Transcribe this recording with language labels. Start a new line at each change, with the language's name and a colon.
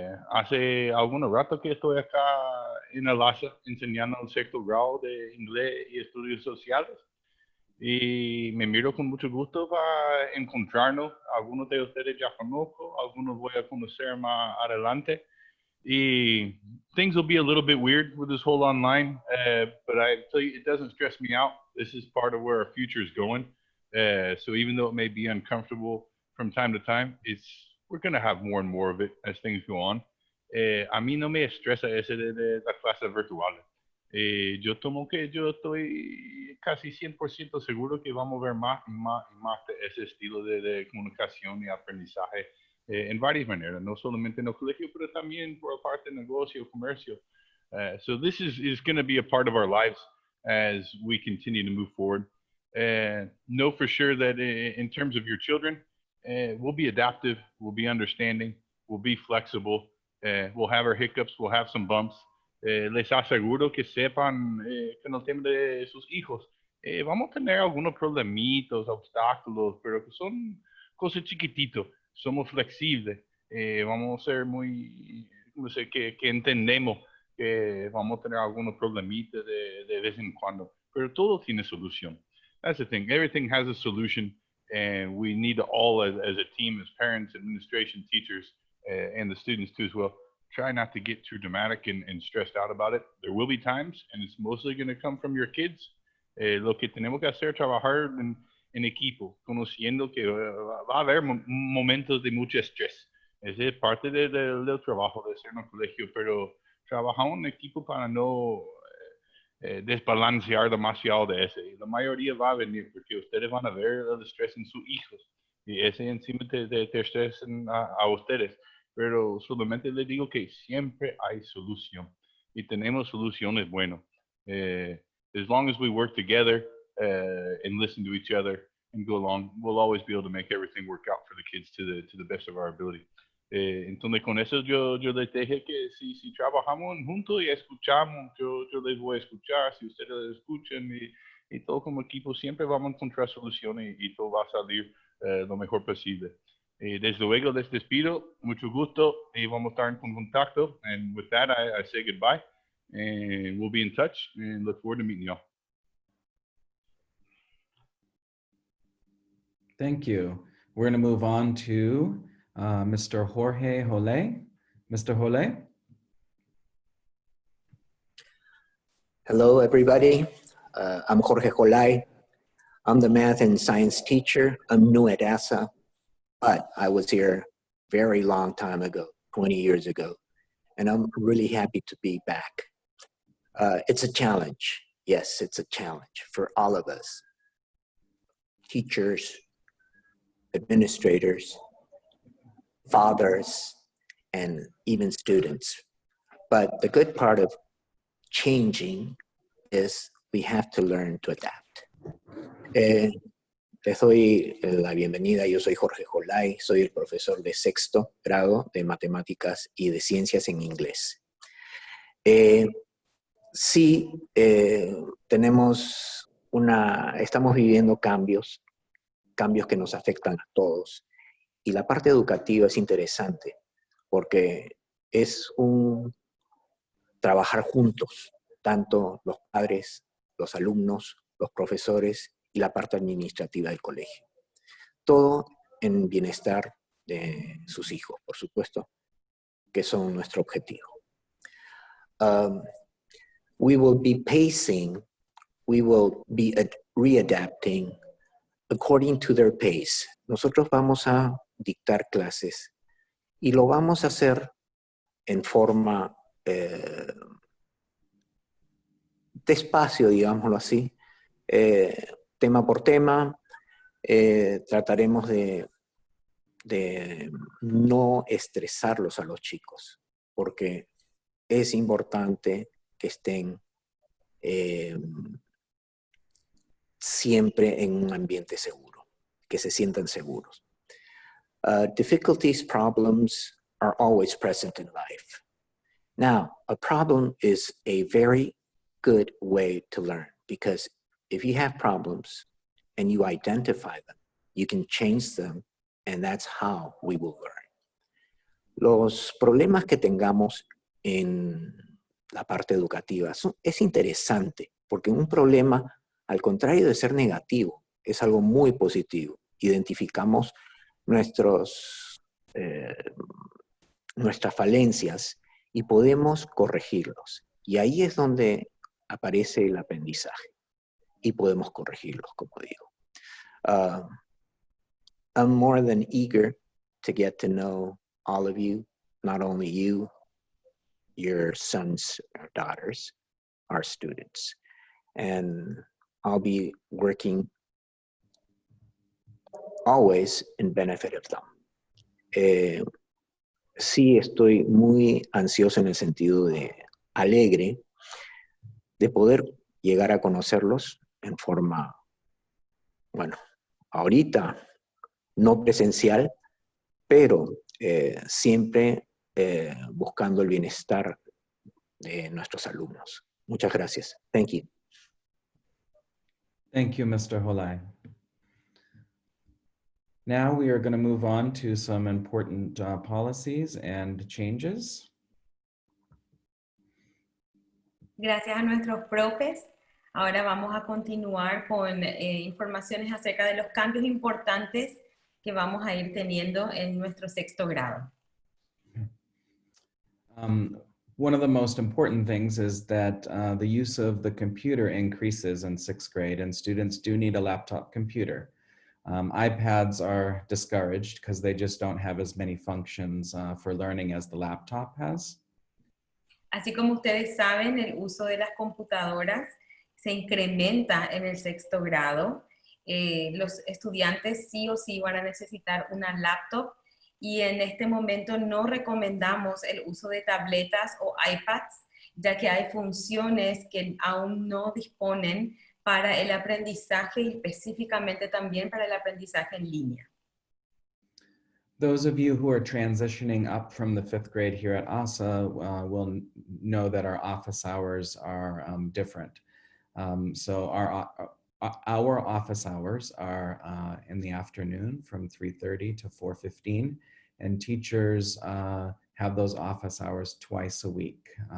Spanish: Hace algunos rato que estoy acá en el ASA enseñando el 6º grado de inglés y estudios sociales. Y me miro con mucho gusto para encontrarnos. Algunos de ustedes ya conozco, algunos voy a conocer más adelante.
English: Y things will be a little bit weird with this whole online, but I tell you, it doesn't stress me out. This is part of where our future is going. So even though it may be uncomfortable from time to time, we're going to have more and more of it as things go on.
Spanish: A mí no me estresa ese de las clases virtuales. Yo estoy casi 100% seguro que vamos a ver más y más y más de ese estilo de comunicación y aprendizaje en varias maneras, no solamente en el colegio, pero también por parte del negocio, comercio.
English: So this is going to be a part of our lives as we continue to move forward. Know for sure that in terms of your children, we'll be adaptive, we'll be understanding, we'll be flexible, we'll have our hiccups, we'll have some bumps.
Spanish: Les aseguro que sepan con el tema de sus hijos, vamos a tener algunos problemitos, obstáculos, pero que son cosas chiquititos. Somos flexibles, vamos a ser muy, no sé, que entendemos que vamos a tener algunos problemitas de vez en cuando, pero todo tiene solución.
English: That's the thing, everything has a solution, and we need to all, as a team, as parents, administration, teachers, and the students too as well, try not to get too dramatic and stressed out about it. There will be times, and it's mostly going to come from your kids.
Spanish: Lo que tenemos que hacer, trabajar en equipo, conociendo que va a haber momentos de mucho estrés. Ese es parte del trabajo de ser en el colegio, pero trabajamos en equipo para no desbalancear demasiado de ese. Y la mayoría va a venir porque ustedes van a ver el estrés en sus hijos y ese encima te estresan a ustedes. Pero solamente les digo que siempre hay solución y tenemos soluciones buenas.
English: As long as we work together and listen to each other and go along, we'll always be able to make everything work out for the kids to the best of our ability.
Spanish: Entonces con eso yo les dije que si trabajamos juntos y escuchamos, yo les voy a escuchar, si ustedes escuchan y todo como equipo, siempre vamos a encontrar soluciones y todo va a salir lo mejor posible. Desde luego les despido, mucho gusto y vamos a estar en contacto.
English: And with that, I say goodbye and we'll be in touch and look forward to meeting y'all. Thank you. We're going to move on to Mr. Jorge Holley. Mr. Holley. Hello, everybody. I'm Jorge Holley. I'm the math and science teacher. I'm new at ASA, but I was here very long time ago, 20 years ago, and I'm really happy to be back. It's a challenge. Yes, it's a challenge for all of us. Teachers, administrators, fathers, and even students. But the good part of changing is we have to learn to adapt.
Spanish: Les doy la bienvenida. Yo soy Jorge Holley, soy el profesor de 6º grado de matemáticas y de ciencias en inglés. Sí, estamos viviendo cambios que nos afectan a todos. Y la parte educativa es interesante porque es un trabajar juntos, tanto los padres, los alumnos, los profesores y la parte administrativa del colegio. Todo en bienestar de sus hijos, por supuesto, que son nuestro objetivo.
English: We will be pacing, we will be readapting according to their pace.
Spanish: Nosotros vamos a dictar clases y lo vamos a hacer en forma despacio, digámoslo así, tema por tema. Trataremos de no estresarlos a los chicos, porque es importante que estén siempre en un ambiente seguro, que se sientan seguros.
English: Difficulties, problems are always present in life. Now, a problem is a very good way to learn, because if you have problems and you identify them, you can change them, and that's how we will learn.
Spanish: Los problemas que tengamos en la parte educativa es interesante, porque un problema, al contrario de ser negativo, es algo muy positivo. Identificamos nuestras falencias y podemos corregirlos. Y ahí es donde aparece el aprendizaje y podemos corregirlos, como digo.
English: I'm more than eager to get to know all of you, not only you, your sons or daughters, our students. And I'll be working always in benefit of them.
Spanish: Sí estoy muy ansioso en el sentido de alegre de poder llegar a conocerlos en forma, bueno, ahorita no presencial, pero siempre buscando el bienestar de nuestros alumnos. Muchas gracias.
English: Thank you. Thank you, Mr. Holley. Now we are going to move on to some important policies and changes.
Spanish: Gracias a nuestros profes. Ahora vamos a continuar con informaciones acerca de los cambios importantes que vamos a ir teniendo en nuestro sexto grado.
English: One of the most important things is that the use of the computer increases in sixth grade, and students do need a laptop computer. iPads are discouraged because they just don't have as many functions for learning as the laptop has.
Spanish: Así como ustedes saben, el uso de las computadoras se incrementa en el sexto grado. Los estudiantes sí o sí van a necesitar una laptop y en este momento no recomendamos el uso de tabletas o iPads, ya que hay funciones que aún no disponen para el aprendizaje y específicamente también para el aprendizaje en línea.
English: Those of you who are transitioning up from the fifth grade here at ASA will know that our office hours are different. So our office hours are in the afternoon from 3:30 to 4:15, and teachers have those office hours twice a week.